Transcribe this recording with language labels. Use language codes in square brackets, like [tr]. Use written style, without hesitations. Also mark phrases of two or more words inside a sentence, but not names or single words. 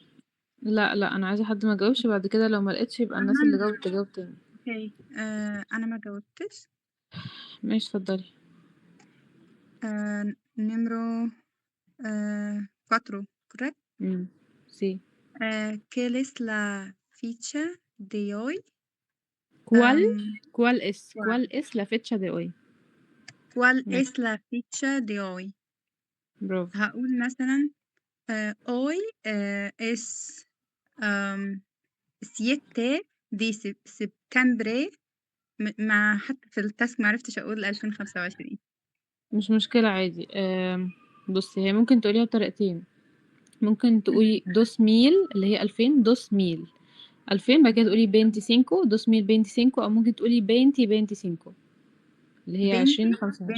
[ar] لا انا عايزه حد ما جاوبش، بعد كده لو ما لقيتش يبقى الناس اللي جاوبت تجاوب تاني. اوكي. انا ما جاوبتش. ماشي اتفضلي. [es] نمرو 4 correct. سي ¿Qué es la ficha de hoy? ¿Cuál es la fecha de hoy؟ ¿Cuál [ar] ماشي [es] es la ficha de hoy؟ [ar] برافو. هقول مثلا [es] hoy es 7 de septiembre. [ar] مع حتى في التاسك معرفتش أقول 2025. مش مشكلة عادي. بصي، هي ممكن تقوليها بطريقتين. ممكن تقولي 2000 اللي هي 2000 2000 بعد كده تقولي 25 2025، أو ممكن تقولي 2025 اللي هي 2025.